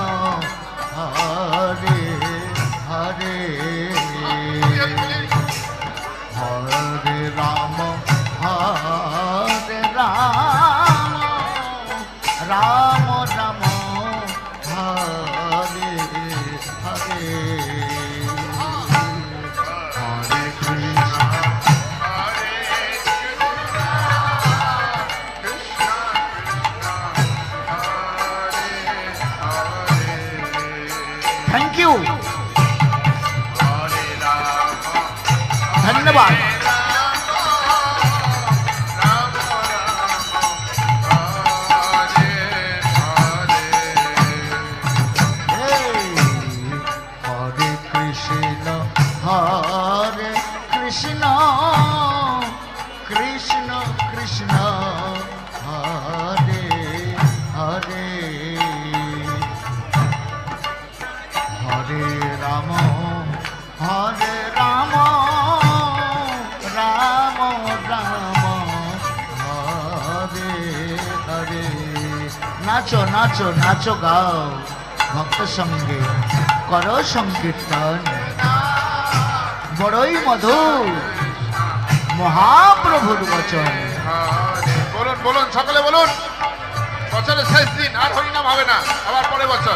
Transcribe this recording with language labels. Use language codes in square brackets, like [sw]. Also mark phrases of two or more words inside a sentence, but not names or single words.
[sa] হরে হরে হরে রাম রাম রাম হরে হরে হরে কৃষ্ণ Hare Krishna, Krishna Krishna, Hare Hare. [en] thank you [sa] Hare Rama, [bn] ধন্যবাদ [sa] Rama Rama, Hare Hare. হরে কৃষ্ণ কৃষ্ণ কৃষ্ণ হরে হরে হরে রাম রাম [bn] রাম হরে হরে নাচো নাচো নাচো গাও ভক্ত সঙ্গে করো সংকীর্তন বড়ই মধুর মহাপ্রভুর বচন হরে বলুন বলুন সকলে বলুন বছরের শেষ শেষ দিন আর হরিনাম হবে না, আবার পরের বছর।